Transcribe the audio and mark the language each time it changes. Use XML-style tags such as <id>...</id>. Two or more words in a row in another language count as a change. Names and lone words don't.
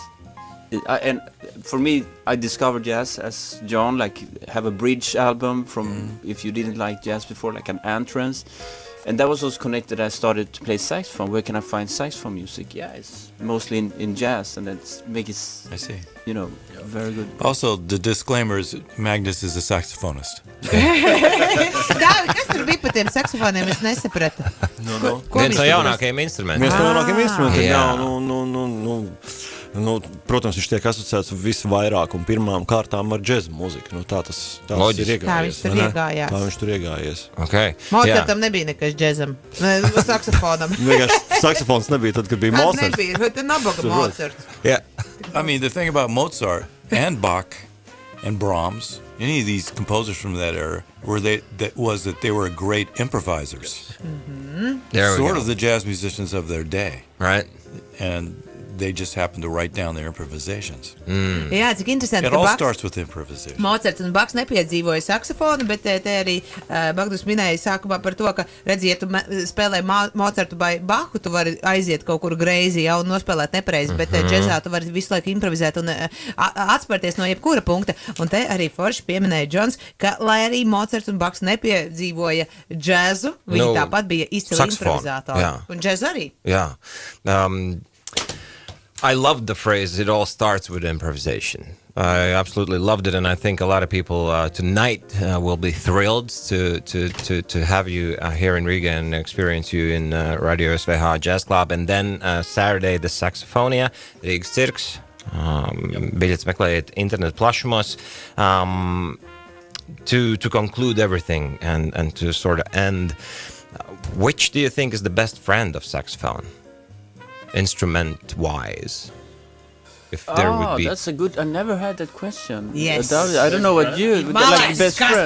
<en>and for me, I discovered jazz as John, like have a bridge album from if you didn't like jazz before, like an entrance, and that was also connected. I started to play saxophone. Where can I find saxophone music? Yeah, it's mostly in jazz, and that's make it. I see. You know, very good. Also, the disclaimer is Magnus is a saxophonist.</en> <lv>Dāvi, kas tur bija par tiem saksofoniem? Es nesapratu. Viens no jaunākajiem instrumentiem. Viens no jaunākajiem instrumentiem, jā. Protams, viņš tiek asociēts visvairāk un pirmām kārtām ar džeza mūziku. Tā tas ir iegājies. Tā viņš tur iegājās. Tā viņš tur iegājies. Okay. Mozartam nebija nekas džezam. Saksofonam. Vienkārši saksofons nebija tad, kad bija Mozarts. Nebija, bet nabaga Mozarts.</lv> <en>Yeah. I mean, the thing about Mozart and Bach and Brahms, any of these composers from that era, that they were great improvisers. Sort of the jazz musicians of their day. Right. And they just happen to write down their improvisations.</en> <lv>Jā, cik interesanti,</lv> <en>It all starts with improvisation.</en> <lv>Mocarts un Baks nepiedzīvoja saksofonu, bet te arī Magnus minēja sākumā par to, ka, redzi, ja tu spēlē Mocartu vai Baku, tu vari aiziet kaut kur greizi, ja, un nospēlēt nepareizi, bet džezā tu vari visu laiku improvizēt un atspērties no jebkura punkta. Un te arī forši pieminēja Džons, ka, lai arī Mocarts un Baks nepiedzīvoja džezu, viņi tāpat bija izcili improvizātori. Jā. Un džez arī. Jā.</lv> <en>I loved the phrase, it all starts with improvisation. I absolutely loved it, and I think a lot of people tonight will be thrilled to have you here in Riga and experience you in Radio SWH Jazz Club. And then Saturday, the Saxophonia, Rīgas Cirks.</en> <lv>Biļetes meklējiet internet plašumos.</lv> <en>To conclude everything and to sort of end, which do you think is the best friend of saxophone? Instrument-wise, if there would be... that's a good... I never had that question. Yes. I don't know what you... like best friend.</en>